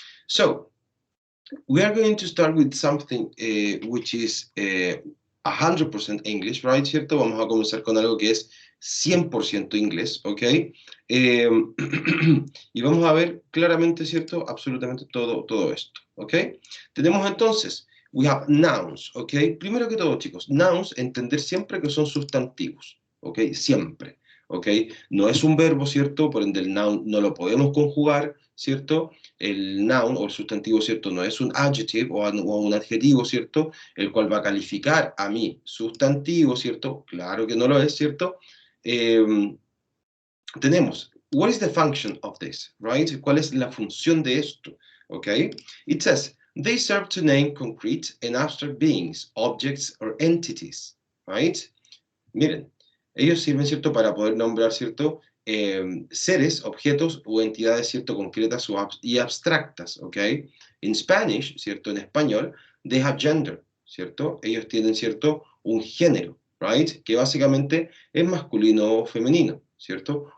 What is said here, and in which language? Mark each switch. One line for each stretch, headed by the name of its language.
English: So, we are going to start with something which is 100% English, right?
Spanish: ¿Cierto? Vamos a comenzar con algo que es 100% inglés, ¿ok? Y vamos a ver claramente, ¿cierto? Absolutamente todo esto, ¿ok? Tenemos entonces,
English: we have nouns,
Spanish: ¿ok? Primero que todo, chicos, nouns, entender siempre que son sustantivos, ¿ok? Siempre, ¿ok? No es un verbo, ¿cierto? Por ende, el noun no lo podemos conjugar, ¿cierto? El noun o el sustantivo, ¿cierto? No es un adjective o un adjetivo, ¿cierto? El cual va a calificar a mi sustantivo, ¿cierto? Claro que no lo es, ¿cierto? Tenemos,
English: what is the function of this, right?
Spanish: ¿Cuál es la función de esto?
English: Okay? It says, they serve to name concrete and abstract beings, objects or entities, right?
Spanish: Miren, ellos sirven, ¿cierto? Para poder nombrar, ¿cierto? Seres, objetos o entidades, ¿cierto? Concretas y abstractas, ¿ok?
English: In Spanish,
Spanish: ¿cierto? En español,
English: they have gender,
Spanish: ¿cierto? Ellos tienen, ¿cierto? Un género, right? Que básicamente es masculino o femenino, ¿cierto?